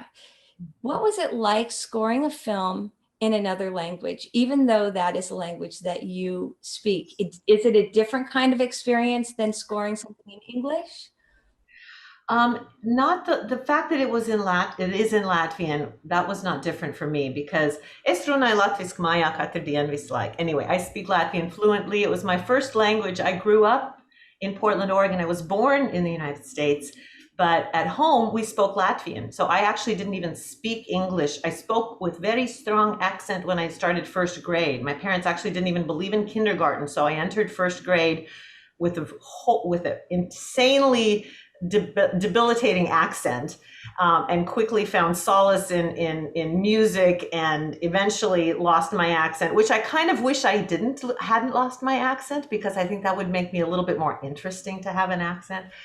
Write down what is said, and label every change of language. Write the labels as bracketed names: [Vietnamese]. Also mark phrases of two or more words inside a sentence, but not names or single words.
[English] What was it like scoring a film in another language, even though that is a language that you speak? Is it a different kind of experience than scoring something in English? Not the fact that it is in Latvian, that was not different for me because [Latvian] es runāju latviski mājā katru dienu visu laiku. [English] Anyway, I speak Latvian fluently. It was my first language. I grew up in Portland, Oregon. I was born in the United States, but at home we spoke Latvian. So I actually didn't even speak English. I spoke with very strong accent when I started first grade. My parents actually didn't even believe in kindergarten, so I entered first grade with an insanely debilitating accent, and quickly found solace in music, and eventually lost my accent, which I kind of wish I hadn't lost my accent, because I think that would make me a little bit more interesting to have an accent.